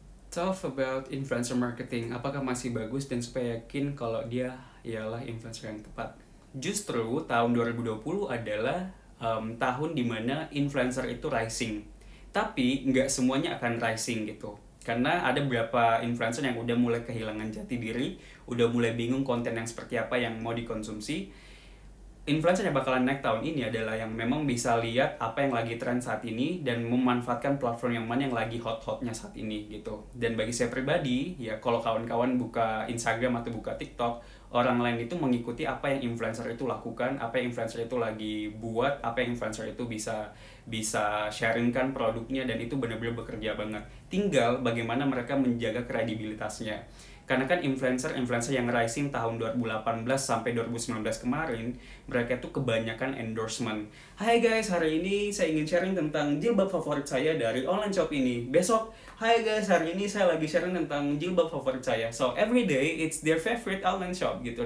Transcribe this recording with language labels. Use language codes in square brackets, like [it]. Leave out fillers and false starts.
[en] Talk about influencer marketing. [id] Apakah masih bagus dan supaya yakin kalau dia ialah influencer yang tepat? Justru tahun 2020 adalah tahun dimana influencer itu rising. Tapi nggak semuanya akan rising gitu. Karena ada beberapa influencer yang udah mulai kehilangan jati diri, udah mulai bingung konten yang seperti apa yang mau dikonsumsi. Influencer yang bakalan naik tahun ini adalah yang memang bisa lihat apa yang lagi tren saat ini dan memanfaatkan platform yang mana yang lagi hot-hotnya saat ini gitu. Dan bagi saya pribadi, ya kalau kawan-kawan buka Instagram atau buka TikTok, orang lain itu mengikuti apa yang influencer itu lakukan, apa yang influencer itu lagi buat, apa yang influencer itu bisa sharingkan produknya, dan itu benar-benar bekerja banget. Tinggal bagaimana mereka menjaga kredibilitasnya. Karena kan influencer yang rising tahun 2018 sampai 2019 kemarin, mereka tuh kebanyakan endorsement. Hai guys, hari ini saya ingin sharing tentang jilbab favorit saya dari online shop ini. Besok, hai guys, hari ini saya lagi sharing tentang jilbab favorit saya. [en] So every day it's their favorite online shop [id] gitu.